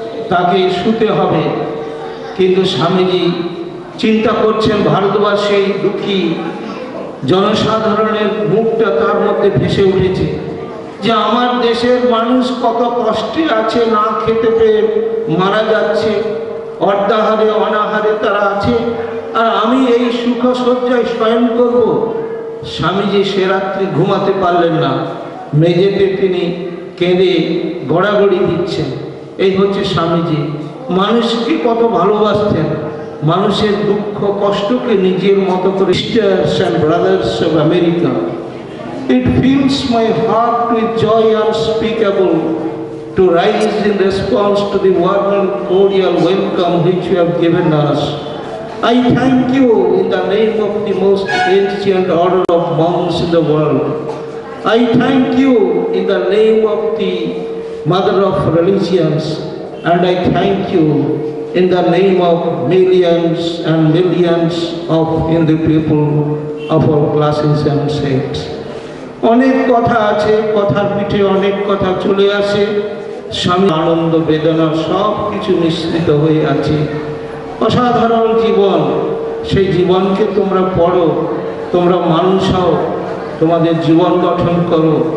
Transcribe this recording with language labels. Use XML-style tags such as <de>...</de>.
<bn>তাকে শুতে হবে। কিন্তু স্বামীজি চিন্তা করছেন ভারতবর্ষে দুঃখী জনসাধারণের মুখটা তার মধ্যে ভেসে উঠেছে যে আমার দেশের মানুষ কত কষ্টে আছে, না খেতে পেয়ে মারা যাচ্ছে, অর্ধাহারে অনাহারে তারা আছে, আর আমি এই সুখ সজ্জায় শয়ন করব। স্বামীজি সে রাত্রি ঘুমাতে পারলেন না, মেঝেতে তিনি কেঁদে গড়াগড়ি দিচ্ছেন। এই হচ্ছে স্বামীজি। মানুষকে কত ভালোবাসতেন, মানুষের দুঃখ কষ্টকে নিজের মতো করে।</bn> <en>Sisters and brothers of America, it fills my heart with joy unspeakable to rise in response to the warm and cordial welcome which you have given us. I thank you in the name of the most ancient order of monks in the world. I thank you in the name of the mother of religions, and I thank you in the name of millions and millions of Hindu people of all classes and sects.</en> <bn>অনেক কথা আছে, কথার পিঠে অনেক কথা চলে আসে। স্বামী আনন্দ বেদনা সব কিছু মিশ্রিত হয়ে আছে। অসাধারণ জীবন, সেই জীবনকে তোমরা পড়ো, তোমরা মানুষ হও, তোমাদের জীবন গঠন করো।</bn>